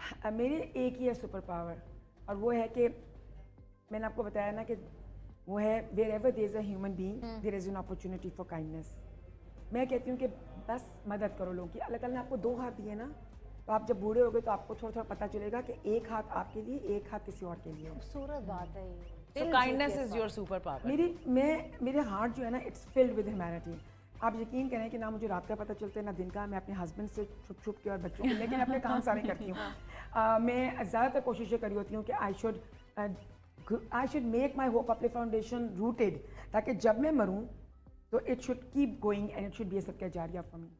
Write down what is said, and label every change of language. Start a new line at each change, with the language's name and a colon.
Urdu: میرے ایک ہی ہے سپر پاور, اور وہ ہے کہ میں نے آپ کو بتایا نا کہ وہ ہے
English: Wherever there is a human being there is an opportunity for kindness.
Urdu: میں کہتی ہوں کہ بس مدد کرو لوگوں کی. اللہ تعالیٰ نے آپ کو 2 ہاتھ دیے نا, تو آپ جب بوڑھے ہو گئے تو آپ کو تھوڑا تھوڑا پتہ چلے گا کہ ایک ہاتھ آپ کے لیے, ایک ہاتھ کسی اور کے لیے. خوبصورت بات ہے یہ.
English: So kindness is your super power.
Urdu: میرے ہارٹ جو ہے نا
English: It's filled with humanity.
Urdu: آپ یقین کریں کہ نہ مجھے رات کا پتہ چلتا ہے نہ دن کا. میں اپنے ہسبینڈ سے چھپ چھپ کے اور بچوں کے, لیکن اپنے کام سارے کرتی ہوں. میں زیادہ تر کوشش یہ کری ہوتی ہوں کہ
English: I should make my hope apply foundation rooted,
Urdu: تاکہ جب میں مروں تو
English: It should keep going and it should be a صدقہ جاریہ for me.